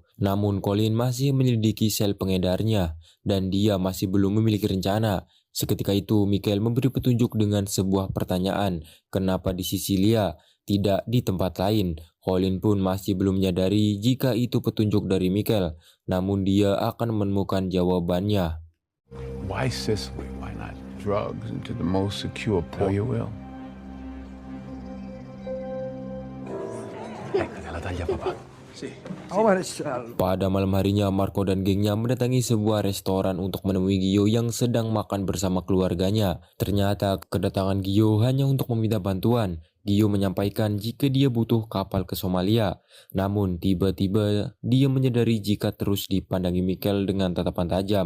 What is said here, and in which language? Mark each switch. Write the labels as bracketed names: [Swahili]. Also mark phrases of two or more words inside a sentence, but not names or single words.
[Indonesian] Namun Colin masih menyelidiki sel pengedarnya dan dia masih belum memiliki rencana. Seketika itu Michael memberi petunjuk dengan sebuah pertanyaan, kenapa di Sisilia, tidak di tempat lain. Colin pun masih belum menyadari jika itu petunjuk dari Michael, namun dia akan menemukan jawabannya. [English] Why Sicily? Why not drugs into the most secure port? You will. [Italian] La taglia papà. [Indonesian] Pada malam harinya, Marco dan gengnya mendatangi sebuah restoran untuk menemui Gio yang sedang makan bersama keluarganya. Ternyata kedatangan Gio hanya untuk meminta bantuan. Gio menyampaikan jika dia butuh kapal ke Somalia. Namun tiba-tiba dia menyadari jika terus dipandangi Michael dengan tatapan tajam.